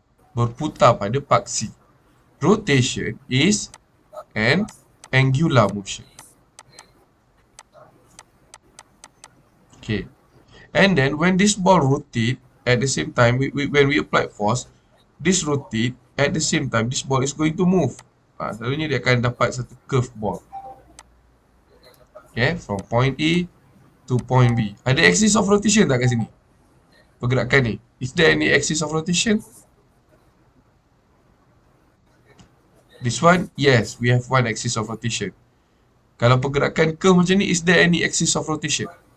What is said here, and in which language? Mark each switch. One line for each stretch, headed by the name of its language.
Malay: Berputar pada paksi.
English: Rotation is an angular motion. Okay. And then when this ball rotate, at the same time, when we apply force, this rotate, at the same time, this ball is going to move.
Malay: Selalunya dia akan dapat satu curve ball.
English: Okay, from point A to point B.
Malay: Ada
English: axis of rotation
Malay: tak kat sini? Pergerakan ni.
English: Is there any axis of rotation? This one, yes, we have one axis of rotation.
Malay: Kalau pergerakan curve macam ni,
English: is there any axis of rotation?